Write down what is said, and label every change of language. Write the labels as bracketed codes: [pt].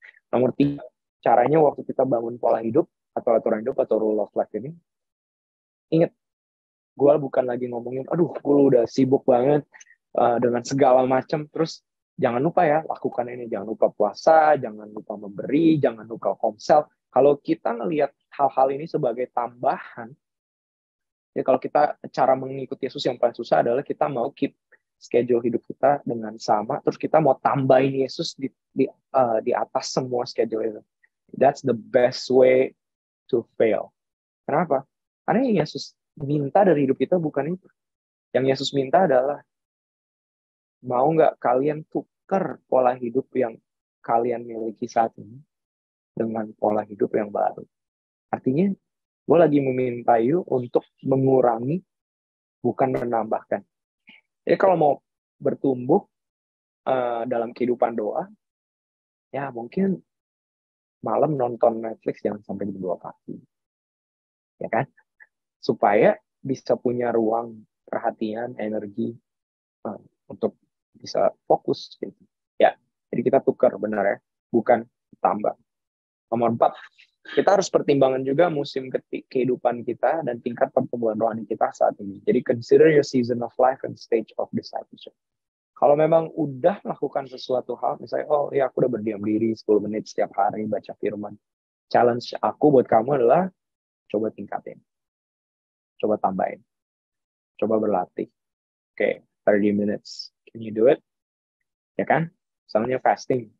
[id] Nomor 3, caranya waktu kita bangun pola hidup, atau aturan hidup, atau rule of life ini, ingat, gue bukan lagi ngomongin, gue udah sibuk banget dengan segala macam, terus jangan lupa ya, lakukan ini, jangan lupa puasa, jangan lupa memberi, jangan lupa komsel. Kalau kita ngelihat hal-hal ini sebagai tambahan, ya kalau kita cara mengikuti Yesus yang paling susah adalah kita mau keep schedule hidup kita dengan sama, terus kita mau tambahin Yesus di atas semua schedule itu. [en] That's the best way to fail. [id] Kenapa? Karena yang Yesus minta dari hidup kita bukan itu. Yang Yesus minta adalah, mau nggak kalian tukar pola hidup yang kalian miliki saat ini dengan pola hidup yang baru. Artinya, gue lagi meminta you untuk mengurangi, bukan menambahkan. Jadi kalau mau bertumbuh dalam kehidupan doa, ya mungkin malam nonton Netflix jangan sampai jam 2 pagi. Ya kan? Supaya bisa punya ruang perhatian, energi untuk bisa fokus gitu. Ya, jadi kita tukar benar ya, bukan tambah. Nomor 4, kita harus pertimbangkan juga musim kehidupan kita dan tingkat pertumbuhan rohani kita saat ini. [en] Jadi consider your season of life and stage of discipleship. [id] Kalau memang udah melakukan sesuatu hal, misalnya, aku udah berdiam diri 10 menit setiap hari baca firman. Challenge aku buat kamu adalah, coba tingkatin. Coba tambahin. Coba berlatih. Oke, [en] 30 minutes. Can you do it? [id] Ya kan? Misalnya fasting.